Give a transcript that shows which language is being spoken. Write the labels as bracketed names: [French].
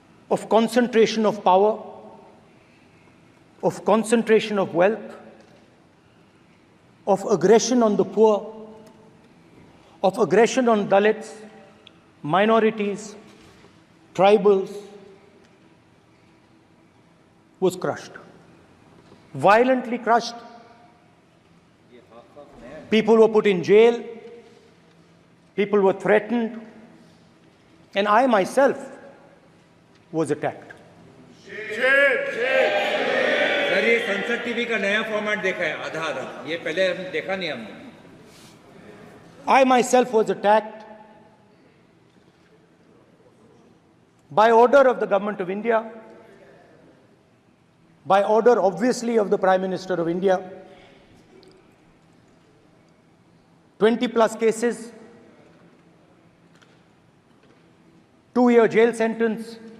[English] of concentration of power, of concentration of wealth, of aggression on the poor, of aggression on Dalits, minorities, tribals, was crushed, violently crushed. People were put in jail, people were threatened, and I myself was attacked. [Hindi] Sir, ये संसद TV का नया format देखा है, आधा ये पहले हम देखा नहीं हमने। [English] I myself was attacked by order of the government of India, by order obviously of the Prime Minister of India. 20 plus cases, 2-year jail sentence,